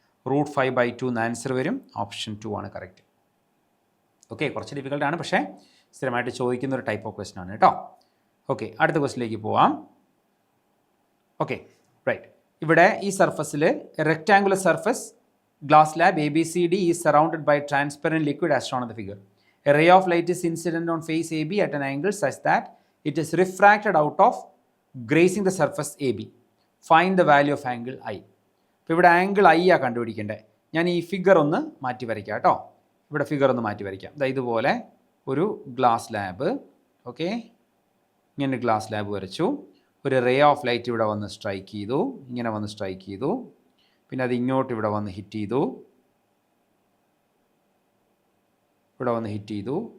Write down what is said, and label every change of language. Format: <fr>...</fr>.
<ml>Root 5/2 എന്ന് answer വരും. Option 2 ആണ് കറക്റ്റ്. ഓക്കെ, കുറച്ച് ഡിഫിക്കൽട്ടാണ്, പക്ഷേ സ്ഥിരമായിട്ട് ചോദിക്കുന്ന ഒരു ടൈപ്പ് ഓഫ് ക്വസ്റ്റൻ ആണ് കേട്ടോ. ഓക്കെ, അടുത്ത ക്വസ്റ്റിലേക്ക് പോവാം. Okay, right. ഇവിടെ ഈ സർഫസിൽ</ml> <en>Rectangular surface glass slab ABCD is surrounded by transparent liquid as shown on the figure. A ray of light is incident on face AB at an angle such that it is refracted out of grazing the surface AB. Find the value of angle I.</en> <ml>അപ്പോൾ ഇവിടെ angle I ആ കണ്ടുപിടിക്കേണ്ടത്. ഞാൻ ഈ figure ഒന്ന് മാറ്റി വരയ്ക്കാം കേട്ടോ. ഇവിടെ ഫിഗർ ഒന്ന് മാറ്റി വരയ്ക്കാം. ഇതുപോലെ ഒരു ഗ്ലാസ് ലാബ്. ഓക്കെ, ഇങ്ങനെ ഗ്ലാസ് ലാബ് വരച്ചു. ഒരു റേ ഓഫ് ലൈറ്റ് ഇവിടെ വന്ന് സ്ട്രൈക്ക് ചെയ്തു, ഇങ്ങനെ വന്ന് സ്ട്രൈക്ക് ചെയ്തു, പിന്നെ അത് ഇങ്ങോട്ട് ഇവിടെ വന്ന് ഹിറ്റ് ചെയ്തു, ഇവിടെ വന്ന് ഹിറ്റ് ചെയ്തു.</ml>